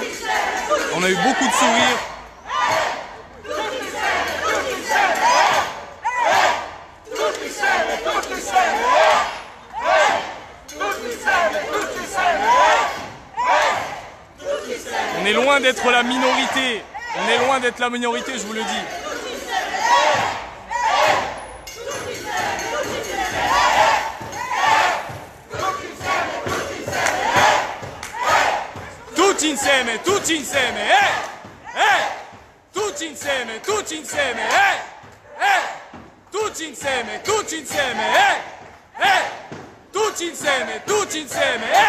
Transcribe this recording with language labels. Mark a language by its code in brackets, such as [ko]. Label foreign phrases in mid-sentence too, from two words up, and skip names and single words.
[fr] On a eu beaucoup de sourires. On est loin d'être la minorité. On est loin d'être la minorité, je vous le dis. [it] Tutti insieme, tutti insieme, tutti insieme, tutti insieme, tutti insieme, tutti insieme, tutti insieme, tutti insieme,